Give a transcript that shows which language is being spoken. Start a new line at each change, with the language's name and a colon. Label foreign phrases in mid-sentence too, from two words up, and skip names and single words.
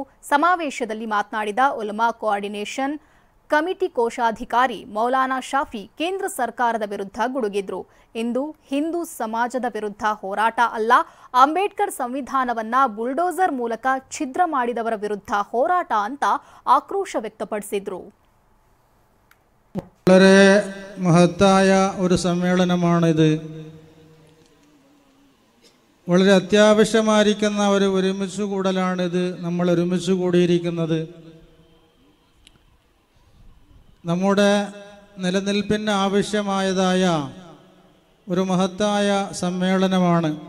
Kannada: ಸಮಾವೇಶದಲ್ಲಿ ಮಾತನಾಡಿದ ಉಲಮಾ ಕೋಆರ್ಡಿನೇಷನ್ ಕಮಿಟಿ ಕೋಶಾಧಿಕಾರಿ ಮೌಲಾನಾ ಶಾಫಿ ಕೇಂದ್ರ ಸರ್ಕಾರದ ವಿರುದ್ಧ ಗುಡುಗಿದ್ರು. ಇಂದು ಹಿಂದೂ ಸಮಾಜದ ವಿರುದ್ಧ ಹೋರಾಟ ಅಲ್ಲ, ಅಂಬೇಡ್ಕರ್ ಸಂವಿಧಾನವನ್ನ ಬುಲ್ಡೋಸರ್ ಮೂಲಕ ಛಿದ್ರ ಮಾಡಿದವರ ವಿರುದ್ಧ ಹೋರಾಟ ಅಂತ ಆಕ್ರೋಶ ವ್ಯಕ್ತಪಡಿಸಿದ್ರು.
Malayalam: വളരെ മഹത്തായ ഒരു സമ്മേളനമാണിത്. വളരെ അത്യാവശ്യമായിരിക്കുന്ന ഒരു ഒരുമിച്ച് കൂടലാണിത്. നമ്മൾ ഒരുമിച്ച് കൂടിയിരിക്കുന്നത് നമ്മുടെ നിലനിൽപ്പിന് ആവശ്യമായതായ ഒരു മഹത്തായ സമ്മേളനമാണ്.